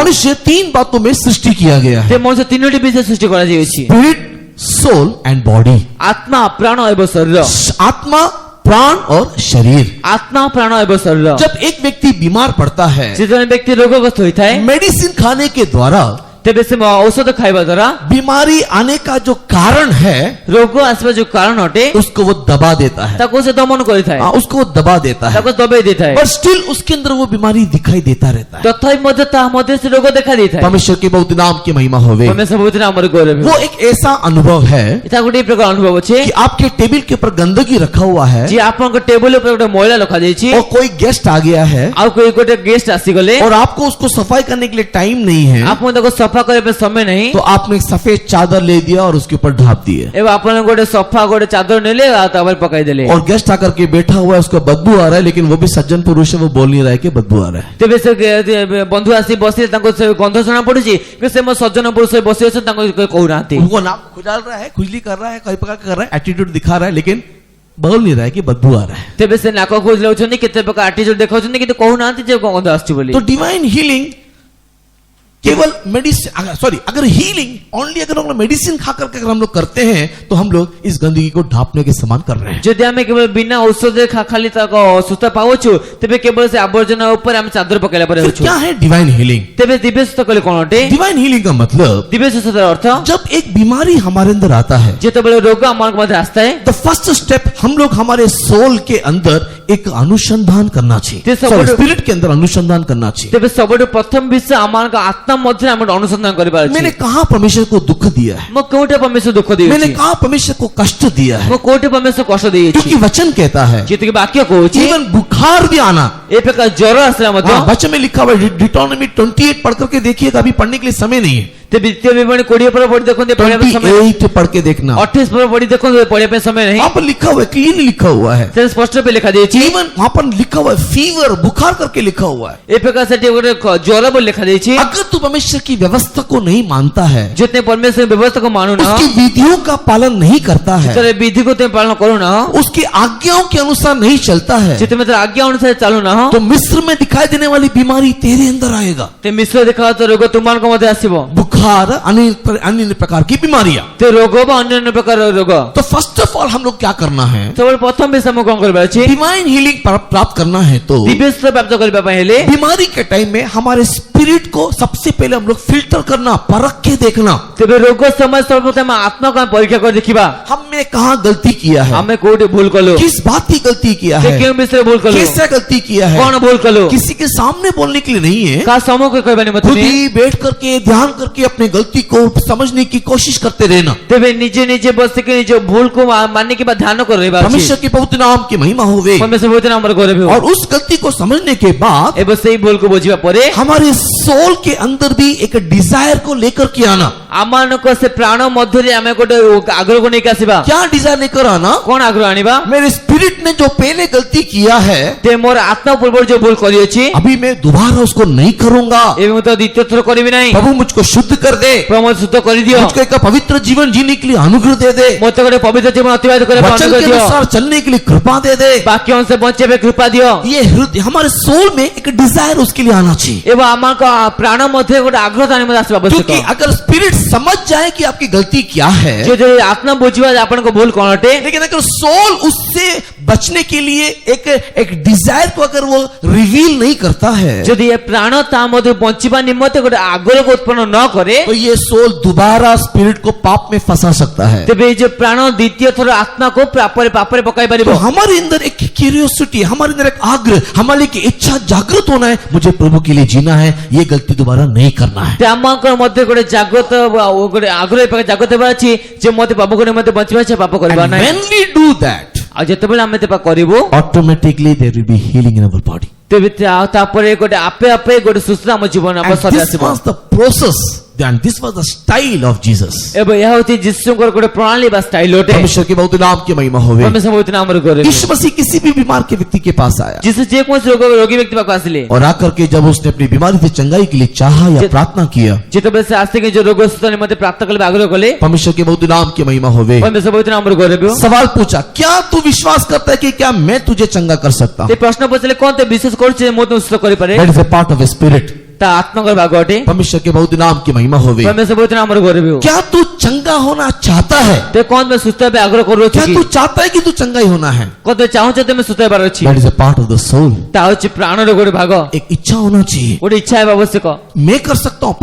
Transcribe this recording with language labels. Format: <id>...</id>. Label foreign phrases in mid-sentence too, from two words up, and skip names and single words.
<hi>मनुष्य 3 बातों में सृष्टि किया गया ते है,</hi> <or>ମନୁଷ୍ୟ ତିନୋଟି ବିଷୟ ସୃଷ୍ଟି କରାଯାଇଛି।</or> <en>spirit, soul and body.</en> <or>ଆତ୍ମା, ପ୍ରାଣ ଏବଂ ଶରୀର।</or> <hi>आत्मा, प्राण और शरीर।</hi> <or>ଆତ୍ମା, ପ୍ରାଣ ଏବଂ ଶରୀର।</or> <hi>जब एक व्यक्ति बीमार पड़ता है</hi> <or>ସେ ଜଣେ ବ୍ୟକ୍ତି ରୋଗଗ୍ରସ୍ତ ହୋଇଥାଏ</or> <hi>मेडिसिन खाने के द्वारा</hi> <or>ତେବେ ସେ ଔଷଧ ଖାଇବା ଦ୍ୱାରା</or> <hi>बीमारी आने का जो कारण है</hi> <or>ରୋଗ ଆସିବା ଯୋଉ କାରଣ ଅଟେ</or> <hi>उसको वो दबा देता है।</hi> <or>ତାକୁ ସେ ଦମନ କରିଥାଏ,</or> <hi>हाँ, उसको वो दबा देता है,</hi> <or>ତାକୁ ଦବେଇ ଦେଇଥାଏ।</or> <hi>पर स्टिल उसके अंदर वो बीमारी दिखाई देता रहता है।</hi> <or>ତଥାପି ମଧ୍ୟ ତାହା ମଧ୍ୟ ସେ ରୋଗ ଦେଖା ଦେଇଥାଏ।</or> <hi>परमेश्वर के बहुत नाम की महिमा होवे।</hi> <or>ପରମେଶ୍ୱର ପବିତ୍ର ନାମରେ ଗୌରବ ହେଉ।</or> <hi>वो एक ऐसा अनुभव है</hi> <or>ଏଟା ଗୋଟେ ପ୍ରକାର ଅନୁଭବ ଅଛି</or> <hi>कि आपके टेबल के ऊपर गंदगी रखा हुआ है</hi> <or>ଯେ ଆପଣଙ୍କ ଟେବୁଲ ଉପରେ ଗୋଟେ ମଇଳା ରଖାଯାଇଛି</or> <hi>और कोई गेस्ट आ गया है</hi> <or>ଆଉ କୋଇ ଗୋଟେ ଗେଷ୍ଟ ଆସିଗଲେ</or> <hi>और आपको उसको सफाई करने के लिए टाइम नहीं है,</hi> <or>ଆପଣ ତାକୁ ସଫା କରିବା ପାଇଁ ସମୟ ନାହିଁ</or> <hi>तो आपने एक सफेद चादर ले दिया और उसके ऊपर ढाप दिए</hi> <or>ଏବଂ ଆପଣ ଗୋଟେ ସଫା ଗୋଟେ ଚାଦର ନେଲେ ଆଉ ତା ଉପରେ ପକାଇଦେଲେ।</or> <hi>और गेस्ट आकर के बैठा हुआ है, उसको बदबू आ रहा है, लेकिन वो भी सज्जन पुरुष है, वो बोल नहीं रहा है कि बदबू आ रहा है।</hi> <or>ତେବେ ସେ ବନ୍ଧୁ ଆସି ବସିଲେ ତାଙ୍କୁ ସେ ଗନ୍ଧ ଶୁଣା ପଡୁଛି କି ସେ ମୋ ସଜ୍ଜନ ପୁରୁଷ ବସି ଅଛନ୍ତି ତାଙ୍କୁ କେହି କହୁନାହାନ୍ତି।</or> <hi>उनको नाक खुजाल रहा है, खुजली कर रहा है, कई प्रकार का कर रहा है, एटीट्यूड दिखा रहा है, लेकिन बोल नहीं रहा है कि बदबू आ रहा है।</hi> <or>ତେବେ ସେ ନାକ ଖୋଜିଲେଉଛନ୍ତି, କେତେ ପ୍ରକାର ଆଟିଚ୍ୟୁଡ ଦେଖାଉଛନ୍ତି କିନ୍ତୁ କହୁନାହାନ୍ତି ଯେ ଗନ୍ଧ ଆସୁଛି ବୋଲି।</or> <hi>तो</hi> <en>divine healing</en> <hi>केवल मेडिसिन, अगर</hi> <en>healing only</en> <hi>अगर हम लोग मेडिसिन खा करके अगर हम लोग करते हैं तो हम लोग इस गंदगी को ढांपने के समान कर रहे हैं।</hi> <or>ଯଦି ଆମେ କେବଳ ବିନା ଔଷଧରେ ଖାଲି ତାକୁ ସୁସ୍ଥ ପାଉଛୁ ତେବେ କେବଳ ସେ ଆବର୍ଜନା ଉପରେ ଆମେ ଚାଦର ପକାଇଲା ପରେ</or> <hi>फिर</hi> <or>ହେଉଛୁ।</or> <hi>क्या है</hi> <en>divine healing?</en> <or>ତେବେ ଦିବ୍ୟ ସୁସ୍ଥ କହିଲେ କଣ ଅଟେ?</or> <en>divine healing</en> <hi>का मतलब</hi> <or>ଦିବ୍ୟ ସୁସ୍ଥତାର ଅର୍ଥ</or> <hi>जब एक बीमारी हमारे अंदर आता है,</hi> <or>ଯେତେବେଳେ ରୋଗ ଆମ ମଧ୍ୟ ଆସିଥାଏ</or> <en>the first step</en> <hi>हम लोग हमारे सोल के अंदर एक अनुसंधान करना चाहिए, ये सब स्पिरिट के अंदर अनुसंधान करना चाहिए।</hi> <or>ତେବେ ସବୁଠୁ ପ୍ରଥମ ବିଷୟ ଆମର ଆତ୍ମା ମଧ୍ୟରେ ଆମେ ଅନୁସନ୍ଧାନ କରିବାର ଅଛି।</or> <hi>मैंने कहा परमेश्वर को दुख दिया है,</hi> <or>ମୁଁ କୋଉଠି ପରମେଶ୍ୱର ଦୁଃଖ</or> <hi>मैंने</hi> <or>ଦେଇଛି,</or> <hi>कहा परमेश्वर को कष्ट दिया है,</hi> <or>ମୁଁ କୋଉଠି ପରମେଶ୍ୱର କଷ୍ଟ ଦେଇଛି।</or> <hi>क्योंकि वचन कहता है</hi> <or>ଯେତିକି ବାକ୍ୟ କହୁଛି</or> <hi>जीवन बुखार भी आना।</hi> <or>ଏ ପ୍ରକାର ଜ୍ୱର ଆସିଲା ମଧ୍ୟ</or> <hi>हाँ, वचन में लिखा हुआ है, डिटोनॉमी 28 पढ़ करके देखिएगा, अभी पढ़ने के लिए समय नहीं है।</hi> <or>ତେବେ ଦ୍ୱିତୀୟ ବିବରଣୀ 20 ପରେ ପଢି ଦେଖନ୍ତୁ, ପଢିବା ପାଇଁ ସମୟ</or> <hi>28 पढ़ के देखना,</hi> <or>28 ପରେ ପଢି ଦେଖନ୍ତୁ, ପଢିବା ପାଇଁ ସମୟ ନାହିଁ।</or> <hi>वहां पर लिखा हुआ है, क्लीन लिखा हुआ है,</hi> <or>ସେ ସ୍ପଷ୍ଟ ରୂପେ ଲେଖା ଦେଇଛି।</or> <hi>जीवन वहां पर लिखा हुआ है, फीवर बुखार करके लिखा हुआ है।</hi> <or>ଏ ପ୍ରକାର ସେଠି ଗୋଟେ ଜ୍ୱର ବୋଲି ଲେଖା ଦେଇଛି।</or> <hi>अगर तू परमेश्वर की व्यवस्था को नहीं मानता है,</hi> <or>ଯେତେ ପରମେଶ୍ୱର ବ୍ୟବସ୍ଥାକୁ ମାନୁନ,</or> <hi>उसकी विधियों का पालन नहीं करता है,</hi> <or>ଯେତେବେଳେ ବିଧିକୁ ତୁମେ ପାଳନ କରୁନ,</or> <hi>उसकी आज्ञाओं के अनुसार नहीं चलता है,</hi> <or>ଯେ ତୁମେ ତାର ଆଜ୍ଞା ଅନୁସାରେ ଚାଲୁନ,</or> <hi>तो मिस्र में दिखाई देने वाली बीमारी तेरे अंदर आएगा।</hi> <or>ते ମିଶ୍ର ଦେଖାଯାଉଥିବା ରୋଗ ତୁମମାନଙ୍କ ମଧ୍ୟ ଆସିବ।</or> <hi>बुखार, अन्य प्रकार की बीमारियां।</hi> <or>ते ରୋଗ ବା ଅନ୍ୟାନ୍ୟ ପ୍ରକାର ରୋଗ।</or> <hi>तो</hi> <en>first of all</en> <hi>हम लोग क्या करना है?</hi> <or>ସବୁବେଳେ ପ୍ରଥମ ବିଷୟ ଆମକୁ କଣ କରିବାର ଅଛି?</or> <en>divine healing</en> <hi>प्राप्त करना है तो</hi> <or>ଦିବ୍ୟ ସୁସ୍ଥ ପ୍ରାପ୍ତ କରିବା ପାଇଁ ହେଲେ</or> <hi>बीमारी के टाइम में हमारे स्पिरिट को सबसे पहले हम लोग फिल्टर करना, परख के देखना,</hi> <or>ତେବେ ରୋଗ ସମୟ ସର୍ବପ୍ରଥମେ ଆତ୍ମାକୁ ଆମେ ପରୀକ୍ଷା କରି ଦେଖିବା</or> <hi>हमने कहाँ गलती किया है,</hi> <or>ଆମେ କୋଉଠି ଭୁଲ କଲୁ,</or> <hi>किस बात की गलती किया</hi> <or>ସେ</or> <hi>है,</hi> <or>କେଉଁ ବିଷୟରେ ଭୁଲ କଲୁ,</or> <hi>कैसे गलती किया है।</hi> <or>କଣ ଭୁଲ କଲୁ।</or> <hi>किसी के सामने बोलने के लिए नहीं है,</hi> <or>କାହା ସମ୍ମୁଖରେ କହିବା ନିମନ୍ତେ</or> <hi>खुद</hi> <or>ନୁହେଁ।</or> <hi>ही बैठ करके ध्यान करके अपने गलती को समझने की कोशिश करते रहना।</hi> <or>ତେବେ ନିଜେ ନିଜେ ବସିକି ନିଜ ଭୁଲକୁ ମାନିକି ବା ଧ୍ୟାନ କରିବା ଅଛି।</or> <hi>परमेश्वर के पवित्र नाम की महिमा होवे।</hi> <or>ପରମେଶ୍ୱର ପବିତ୍ର ନାମରେ ଗୌରବ ହେଉ।</or> <hi>और उस गलती को समझने के बाद</hi> <or>ଏବେ ସେଇ ଭୁଲକୁ ବୁଝିବା ପରେ</or> <hi>हमारे सोल के अंदर भी एक डिजायर को लेकर के आना।</hi> <or>ଆମମାନଙ୍କ ସେ ପ୍ରାଣ ମଧ୍ୟରେ ଆମେ ଗୋଟେ ଆଗ୍ରହକୁ ନେଇକି ଆସିବା।</or> <hi>क्या डिजायर लेकर आना?</hi> <or>କଣ ଆଗ୍ରହ ଆଣିବା?</or> <hi>मेरे स्पिरिट ने जो पहले गलती किया है,</hi> <or>ते ମୋର ଆତ୍ମା ପୂର୍ବରୁ ଯୋଉ ଭୁଲ କରିଅଛି</or> <hi>अभी मैं दोबारा उसको नहीं करूंगा।</hi> <or>ଏବେ ମୁଁ ତ ଦ୍ୱିତୀୟ ଥର କରିବି ନାହିଁ।</or> <hi>प्रभु मुझको शुद्ध कर दे,</hi> <or>ପ୍ରଭୁ ମୋତେ ଶୁଦ୍ଧ କରିଦିଅ,</or> <hi>मुझको एक पवित्र जीवन जीने के लिए अनुग्रह दे दे,</hi> <or>ମୋତେ ଗୋଟେ ପବିତ୍ର ଜୀବନ ଅତିବାହିତ କରିବା ପାଇଁ</or> <hi>वचन</hi> <or>ଅନୁଗ୍ରହ</or> <hi>के</hi> <or>ଦିଅ,</or> <hi>अनुसार चलने के लिए कृपा दे दे।</hi> <or>ବାକ୍ୟ ଅନୁସାରେ ବଞ୍ଚିବା ପାଇଁ କୃପା ଦିଅ।</or> <hi>ये हृदय हमारे सोल में एक डिजायर उसके लिए आना चाहिए।</hi> <or>ଏବଂ ଆମଙ୍କ ପ୍ରାଣ ମଧ୍ୟ ଗୋଟେ ଆଗ୍ରହ ଆଣି ମଧ୍ୟ ଆସିବା ଆବଶ୍ୟକ</or> <hi>क्योंकि अगर स्पिरिट समझ जाए कि आपकी गलती क्या है,</hi> <or>ଯଦି ଆତ୍ମା ବୁଝିବା ଯେ ଆପଣଙ୍କ ଭୁଲ କଣ ଅଟେ</or> <hi>लेकिन अगर सोल उससे बचने के लिए एक डिजायर को अगर वो रिवील नहीं करता है,</hi> <or>ଯଦି ଏ ପ୍ରାଣ ତା ମଧ୍ୟ ବଞ୍ଚିବା ନିମନ୍ତେ ଗୋଟେ ଆଗ୍ରହକୁ ଉତ୍ପନ୍ନ ନ କରେ</or> <hi>तो ये सोल दोबारा स्पिरिट को पाप में फंसा सकता है।</hi> <or>ତେବେ ଏଇ ଯୋଉ ପ୍ରାଣ ଦ୍ୱିତୀୟ ଥର ଆତ୍ମାକୁ ପାପରେ ପକାଇ ପାରିବ</or> <hi>तो हमारे अंदर एक क्यूरियोसिटी, हमारे अंदर एक आग्रह, हमारे की इच्छा जागृत होना है, मुझे प्रभु के लिए जीना है, ये गलती दोबारा नहीं करना है।</hi> <or>ଆମଙ୍କର ମଧ୍ୟ ଗୋଟେ ଜାଗ୍ରତ ଗୋଟେ ଆଗ୍ରହ ଜାଗ୍ରତ ହେବା ଅଛି ଯେ ମତେ ପ୍ରଭୁଙ୍କ ନିମନ୍ତେ ବଞ୍ଚିବା ଅଛି, ପାପ କରିବା</or> <en>And</en> <or>ନାହିଁ।</or> <en>when we do that,</en> <or>ଆଉ ଯେତେବେଳେ ଆମେ ତେବେ କରିବୁ</or> <en>automatically there will be healing in our body.</en> <or>ତେବେ ତାପରେ ଗୋଟେ ଆପେ ଆପେ ଗୋଟେ ସୁସ୍ଥ ଆମ ଜୀବନ ଆମ</or> <en>And</en> <or>ଶରୀର</or> <en>this</en> <or>ଆସିବ।</or> <en>was the process, and this was the style of Jesus.</en> <or>ଏବେ ଏହା ହେଉଛି ଯୀଶୁଙ୍କର ଗୋଟେ ପ୍ରଣାଳୀ ବା ଷ୍ଟାଇଲ ଅଟେ।</or> <hi>परमेश्वर के बहुत नाम की महिमा होवे।</hi> <or>परमेश्वर ବହୁତ ନାମର କରେ।</or> <hi>यीशु मसीह किसी भी बीमार के व्यक्ति के पास आया</hi> <or>ଯୀଶୁ ଯେକୌଣସି ରୋଗୀ ବ୍ୟକ୍ତି ପାଖକୁ ଆସିଲେ</or> <hi>और आकर के जब उसने अपनी बीमारी से चंगाई के लिए चाहा या प्रार्थना किया,</hi> <or>ଯେତେବେଳେ ସେ ଆସିକି ଯୋଉ ରୋଗ ସୁସ୍ଥ ନିମନ୍ତେ ପ୍ରାପ୍ତ କଲେ ଆଗ୍ରହ କଲେ</or> <hi>परमेश्वर के बहुत नाम की महिमा होवे।</hi> <or>परमेश्वर ବହୁତ ନାମର କରେ।</or> <hi>सवाल पूछा, क्या तू विश्वास करता है कि क्या मैं तुझे चंगा कर सकता हूं?</hi> <or>ସେ ପ୍ରଶ୍ନ ପଚାରିଲେ କଣ ତୁ ବିଶ୍ୱାସ କରୁଛୁ ଯେ ମୁଁ ତୁ ସୁସ୍ଥ କରିପାରେ?</or> <en>That is a part of a spirit.</en> <or>ତା ଆତ୍ମାଙ୍କର ଭାଗ ଅଟେ।</or> <hi>परमेश्वर के बहुत नाम की महिमा होवे।</hi> <or>परमेश्वर ବହୁତ ନାମର କରେ।</or> <hi>क्या तू चंगा होना चाहता है?</hi> <or>ते କଣ ତମେ ସୁସ୍ଥ ହେବା ଆଗ୍ରହ କରୁଅଛ</or> <hi>क्या</hi> <or>କି?</or> <hi>तू चाहता है कि तू चंगा ही होना है?</hi> <or>କଣ ତମେ ଚାହୁଁଛ ତମେ ସୁସ୍ଥ ହେବାର ଅଛି?</or> <en>That is a part of the soul.</en> <or>ତା ହେଉଛି ପ୍ରାଣର ଗୋଟେ ଭାଗ।</or> <hi>एक इच्छा होना चाहिए,</hi> <or>ଗୋଟେ ଇଚ୍ଛା ହେବା ଆବଶ୍ୟକ।</or> <hi>मैं कर सकता हूं।</hi>